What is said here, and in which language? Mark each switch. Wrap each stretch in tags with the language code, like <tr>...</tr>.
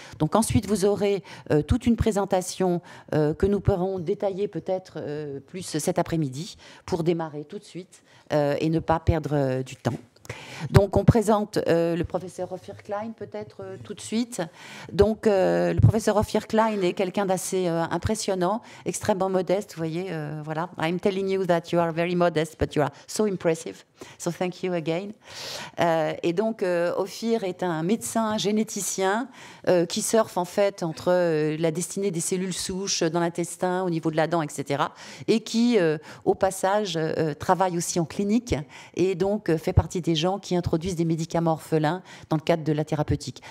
<fr>Donc ensuite, vous aurez toute une présentation que nous pourrons détailler peut-être plus cet après-midi pour démarrer tout de suite et ne pas perdre du temps. Donc, on présente le professeur Ophir Klein, peut-être tout de suite. Donc, le professeur Ophir Klein est quelqu'un d'assez impressionnant, extrêmement modeste. Vous voyez, voilà.</fr> <en>I'm telling you that you are very modest, but you are so impressive. So, thank you again.</en> <fr>Et donc, Ophir est un médecin généticien qui surfe, en fait, entre la destinée des cellules souches dans l'intestin, au niveau de la dent, etc. Et qui, au passage, travaille aussi en clinique et donc fait partie des gens qui introduisent des médicaments orphelins dans le cadre de la thérapeutique.</fr>